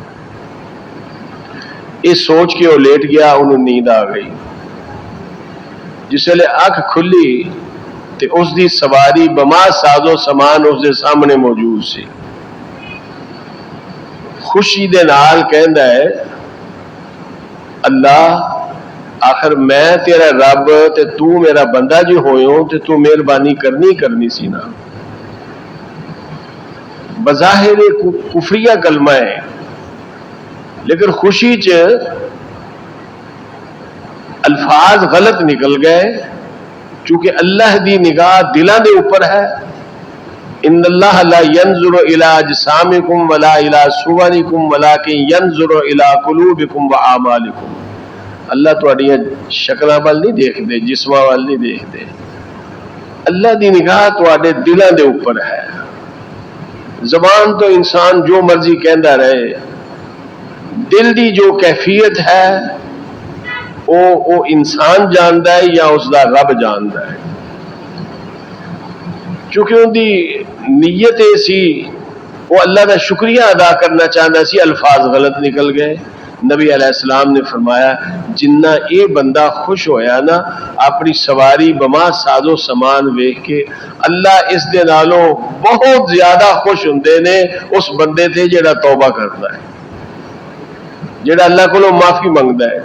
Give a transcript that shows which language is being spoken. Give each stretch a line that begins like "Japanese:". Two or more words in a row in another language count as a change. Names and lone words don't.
Punjabi: یہ سوچ کے وہ لیٹ گیا، انہوں نیند آ گئی۔ جسے اکھ کھلی تے اس دی سواری بما سازو سامان اس دے سامنے موجود سی۔ خوشی دے نال کہندا ہے اللہ آخر میں تیرا رب تے تو میرا بندہ جو ہوئے تے تو مہربانی کرنی سی نا۔ بظاہر کفریہ کلمہ ہے لیکن خوشی چ الفاظ غلط نکل گئے، چونکہ اللہ دی نگاہ دلاں دے اوپر ہے۔
Arabic: ان اللہ لا ينظر الى اجسامکم ولا الى صورکم ولکن ينظر الى قلوبکم واعمالکم۔
Punjabi: اللہ تہاڈیاں شکلاں وال نہیں دیکھدے، جسماں وال نہیں دیکھدے، اللہ دی نگاہ تہاڈے دلاں دے اوپر ہے۔ زبان تو انسان جو مرضی کہندا رہے، دل دی جو کیفیت ہے وہ انسان جاندا ہے یا اس دا رب جاندا ہے۔ چونکہ ان دی نیت سی وہ
Urdu: اللہ کا شکریہ ادا کرنا چاہتا
Punjabi: سی، الفاظ غلط نکل گئے۔ نبی علیہ السلام نے فرمایا جنہ یہ بندہ خوش ہویا نا اپنی سواری بما سازو سامان ویکھ کے، اللہ اس دے نالوں بہت زیادہ خوش ہوندے نے اس بندے تے جڑا توبہ کرتا ہے، جڑا اللہ کو معافی منگتا ہے۔